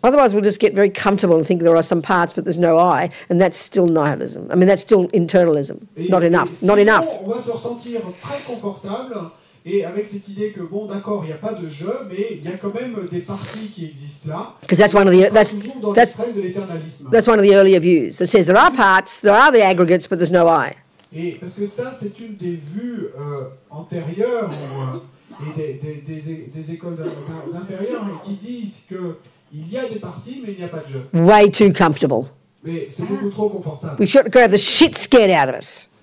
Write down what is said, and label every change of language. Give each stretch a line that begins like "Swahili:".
English: Otherwise, we'll just get very comfortable and think there are some parts, but there's no I, and that's still nihilism. I mean, that's still internalism. Not enough. Not
French: Sinon,
English: enough.
French: On va se ressentir très confortable et avec cette idée que bon, d'accord, il n'y a pas de je, mais il y a quand même des parties qui existent là.
English: Because that's one of the
French: On sera toujours dans
English: that's
French: l'extrême de l'éternalisme.
English: that's one of the earlier views that says there are parts, there are the aggregates, but there's no I.
French: Et parce que ça, c'est une des vues antérieures et des écoles inférieures qui disent qu'il y a des parties, mais il n'y a pas de je.
English: Way too comfortable.
French: Mais c'est beaucoup trop confortable.
English: We should go have the shit scared out of us.